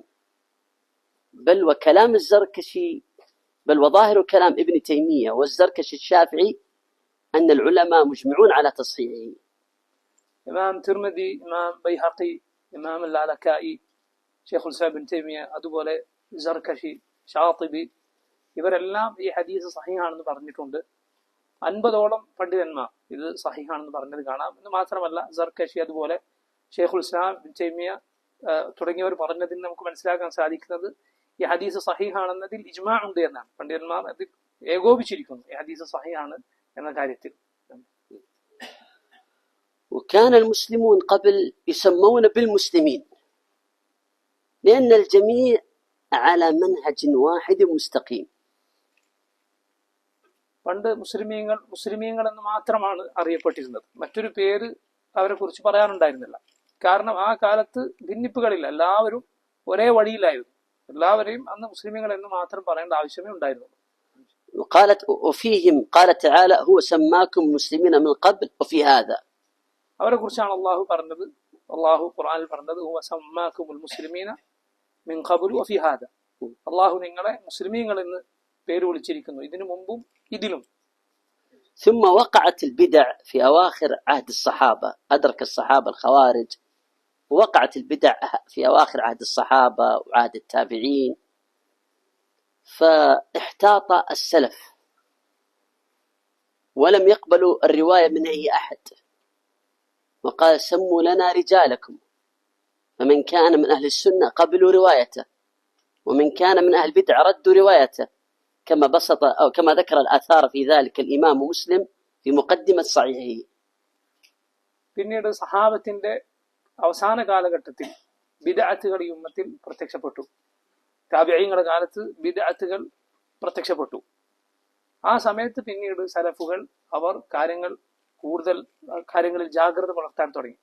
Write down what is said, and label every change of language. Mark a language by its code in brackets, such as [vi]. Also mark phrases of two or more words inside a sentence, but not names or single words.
[ar] بل وكلام الزركشي بل وظاهر كلام ابن تيمية والزركشي الشافعي أن العلماء مجمعون على تصحيحه. إمام ترمذي, إمام بيهقي, إمام اللالكائي, [ml] ഷെയ്ഖുൽ ഇസ്ലാം ഇബ്നു തൈമിയ്യ, അതുപോലെ സർകശി, ഷാത്തിബി, ഇവരെല്ലാം ഈ ഹദീസ് സഹീഹാണെന്ന് പറഞ്ഞിട്ടുണ്ട്. 50ഓളം പണ്ഡിതന്മാർ ഇത് സഹീഹാണെന്ന് പറഞ്ഞത് കാണാം. എന്ന് മാത്രമല്ല സർകശി, അതുപോലെ ഷെയ്ഖുൽ ഇസ്ലാം ഇബ്നു തൈമിയ്യ തുടങ്ങിയവർ പറഞ്ഞതിന് നമുക്ക് മനസ്സിലാക്കാൻ സാധിക്കുന്നത് ഈ ഹദീസ് സഹീഹാണെന്നതിൽ ഇജ്മാ ഉണ്ട് എന്നാണ്. പണ്ഡിതന്മാർ അതിൽ ഏകോപിച്ചിരിക്കുന്നു ഈ ഹദീസ് സഹീഹാണ് എന്ന കാര്യത്തിൽ. [ar] وكان المسلمون قبل يسمون بالمسلمين لأن الجميع على منهج واحد مستقيم. [ml] പണ്ട് മുസ്ലിമീങ്ങൾ എന്ന് മാത്രമാണ് അറിയപ്പെട്ടിരുന്നത്. മറ്റൊരു പേര് അവരെ കുറിച്ച് പറയാനുണ്ടായിരുന്നില്ല. കാരണം ആ കാലത്ത് ഭിന്നിപ്പുകളില്ല, എല്ലാവരും ഒരേ വഴിയിലായിരുന്നു. എല്ലാവരെയും അന്ന് മുസ്ലിമീങ്ങൾ എന്ന് മാത്രം പറയേണ്ട ആവശ്യമേ ഉണ്ടായിരുന്നുള്ളൂ. [ar] وفيهم قال تعالى هو سماكم مسلمين من قبل وفي هذا. [ml] അവരെ കുറിച്ചാണ് അള്ളാഹു പറഞ്ഞത്, അള്ളാഹു ഖുർആനിൽ പറഞ്ഞത് [ar] هو سماكم المسلمين من قبل وفي هذا. [ml] അള്ളാഹു നിങ്ങളെ മുസ്ലിമീങ്ങൾ എന്ന് പേര് വിളിച്ചിരിക്കുന്നു, ഇതിനു മുമ്പും ഇതിലും. [ar] ثم وقعت البدع في أواخر عهد الصحابة، أدرك الصحابة الخوارج، ووقعت البدع في أواخر عهد الصحابة وعهد التابعين، فاحتاط السلف ولم يقبلوا الرواية من أي أحد، وقال سموا لنا رجالكم، فمن كان من أهل السنة قبلوا روايته ومن كان من أهل البدع ردوا روايته، كما بسط أو كما ذكر الآثار في ذلك الإمام مسلم في مقدمة صحيحه. [ml] പിന്നീട് സഹാബത്തിന്റെ അവസാന കാലഘട്ടത്തിൽ ബിദ്അത്തുകൾ ഈ ഉമ്മത്തിൽ പ്രത്യക്ഷപ്പെട്ടു. താബിഈങ്ങളുടെ കാലത്ത് ബിദ്അത്തുകൾ പ്രത്യക്ഷപ്പെട്ടു. ആ സമയത്ത് പിന്നീട് സലഫുകൾ അവർ കൂടുതൽ കാര്യങ്ങളിൽ ജാഗ്രത പുലർത്താൻ തുടങ്ങി.